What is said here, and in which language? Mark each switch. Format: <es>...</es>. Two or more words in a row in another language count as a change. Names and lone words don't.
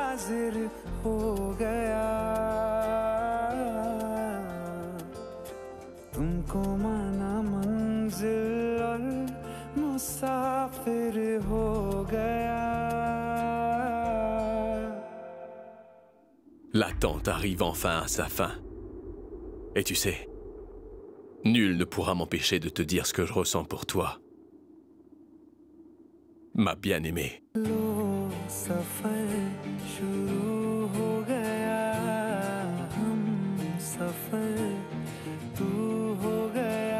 <hi>हाजिर हो गया, तुमको माना मंजिल और मुसाफिर हो गया.</hi> <fr>L'attente arrive enfin à sa fin. Et tu sais, nul ne pourra m'empêcher de te dire ce que je ressens pour toi. Ma bien-aimée.</fr> <hi>लो सफर शुरू हो गया, हम सफर तू हो गया.</hi>